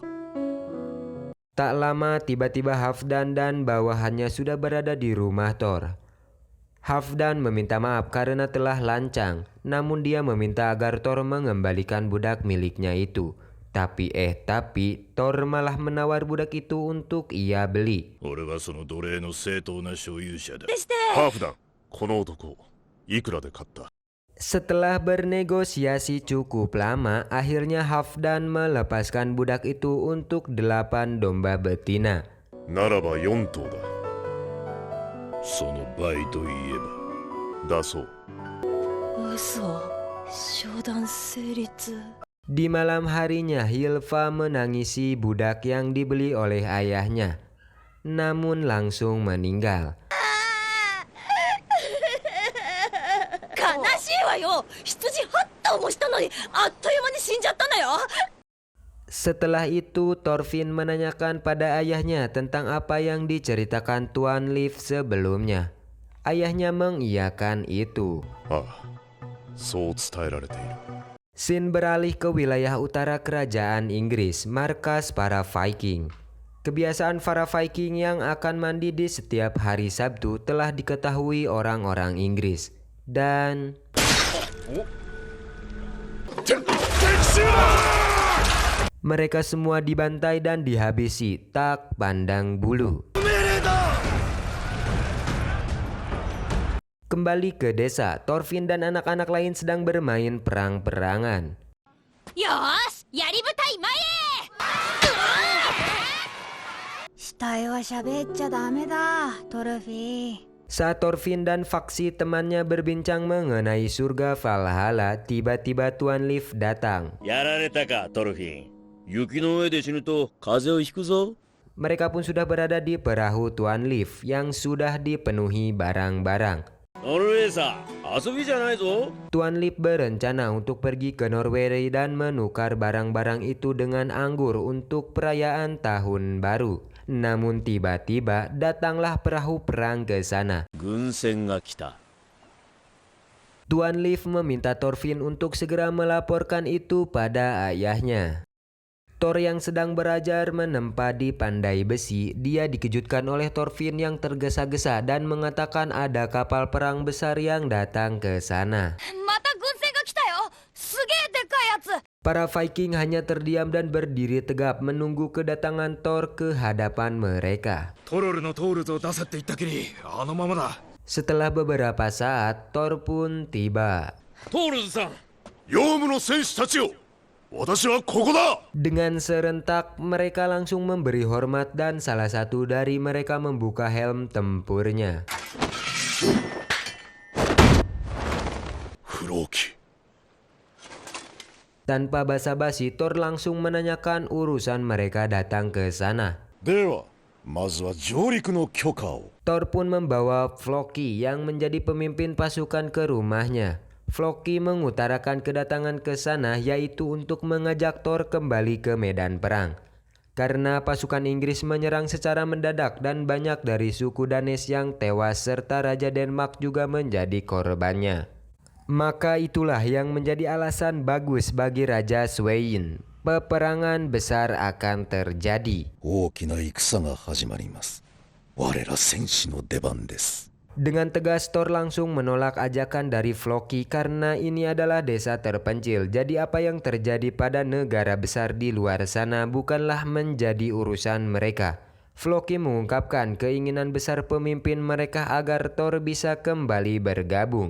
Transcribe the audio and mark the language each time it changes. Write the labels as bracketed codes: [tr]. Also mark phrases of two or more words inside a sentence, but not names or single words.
[id] Tak lama tiba-tiba Halfdan dan bawahannya sudah berada di rumah Thor. Halfdan meminta maaf karena telah lancang, namun dia meminta agar Thor mengembalikan budak miliknya itu. Tapi Thor malah menawar budak itu untuk ia beli. [ja] 俺はその奴隷の正当な所有者だ。ハーフダン、この男、いくらで買った？ [id] Setelah bernegosiasi cukup lama, akhirnya Halfdan melepaskan budak itu untuk 8 domba betina. [ja] ならば4頭だ。その倍といえば、出そう。嘘、商談成立。 [id] Di malam harinya, Hilfa menangisi budak yang dibeli oleh ayahnya, namun langsung meninggal. [ja] 悲しいわよ。羊8頭もしたのにあっという間に死んじゃったんだよ。 [id] Setelah itu, Thorfinn menanyakan pada ayahnya tentang apa yang diceritakan Tuan Leaf sebelumnya. Ayahnya mengiyakan itu. [ja] ああ、そう伝えられている。 [id] Scene beralih ke wilayah utara kerajaan Inggris, markas para Viking. Kebiasaan para Viking yang akan mandi di setiap hari Sabtu telah diketahui orang-orang Inggris. Dan mereka semua dibantai dan dihabisi tak pandang bulu. Kembali ke desa, Thorfinn dan anak-anak lain sedang bermain perang-perangan. [ja] よーし、やり舞台前へ。死体は喋っちゃダメだ、トルフィー。 [id] Saat Thorfinn dan faksi temannya berbincang mengenai surga Valhalla, tiba-tiba Tuan Leaf datang. [ja] やられたか、トルフィン。雪の上で死ぬと風邪をひくぞ。 [id] Mereka pun sudah berada di perahu Tuan Leaf yang sudah dipenuhi barang-barang. [ja] ノルウェーさ、遊びじゃないぞ。 [id] Tuan Leaf berencana untuk pergi ke Norway dan menukar barang-barang itu dengan anggur untuk perayaan tahun baru. Namun tiba-tiba datanglah perahu perang ke sana. [ja] 軍船が来た。 [id] Tuan Leaf meminta Thorfinn untuk segera melaporkan itu pada ayahnya. Thor yang sedang belajar menempa di pandai besi, dia dikejutkan oleh Thorfinn yang tergesa-gesa dan mengatakan ada kapal perang besar yang datang ke sana. [ja] また軍船が来たよ。すげえでかいやつ。 [id] Para Viking hanya terdiam dan berdiri tegap menunggu kedatangan Thor ke hadapan mereka. [ja] トロルのトールズを出せって言ったきり、あのままだ。 [id] Setelah beberapa saat, Thor pun tiba. [ja] トールズさん。ヨウムの戦士たちよ、私はここだ。 [id] Dengan serentak, mereka langsung memberi hormat dan salah satu dari mereka membuka helm tempurnya. [ja] フローキ。 [id] Tanpa basa-basi, Thor langsung menanyakan urusan mereka datang ke sana. [ja] では、まずは上陸の許可を。 [id] Thor pun membawa Floki yang menjadi pemimpin pasukan ke rumahnya. Floki mengutarakan kedatangan ke sana yaitu untuk mengajak Thor kembali ke medan perang. Karena pasukan Inggris menyerang secara mendadak dan banyak dari suku Danes yang tewas serta Raja Denmark juga menjadi korbannya. Maka itulah yang menjadi alasan bagus bagi Raja Sweyn. Peperangan besar akan terjadi. [ja] 大きな戦が始まります。我ら戦士の出番です。 [id] Dengan tegas Thor langsung menolak ajakan dari Floki karena ini adalah desa terpencil. Jadi apa yang terjadi pada negara besar di luar sana bukanlah menjadi urusan mereka. Floki mengungkapkan keinginan besar pemimpin mereka agar Thor bisa kembali bergabung.